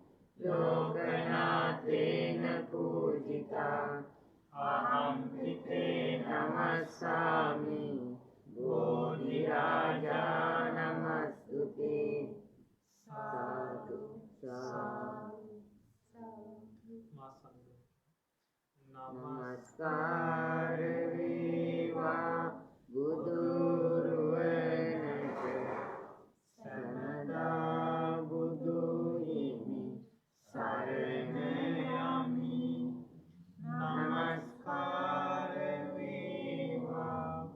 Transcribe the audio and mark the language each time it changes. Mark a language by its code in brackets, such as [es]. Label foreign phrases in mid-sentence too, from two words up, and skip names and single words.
[pi] ලෝකනාථේන පූජිතා අහං පිතේ නමස්සාමි බෝධි රාජා නමස්තුති [si] සාදු සාදු නමස්කාර වේවා බුදුරුවනට සනදා බුදු හිමි සරණ යමි නමස්කාර වේවා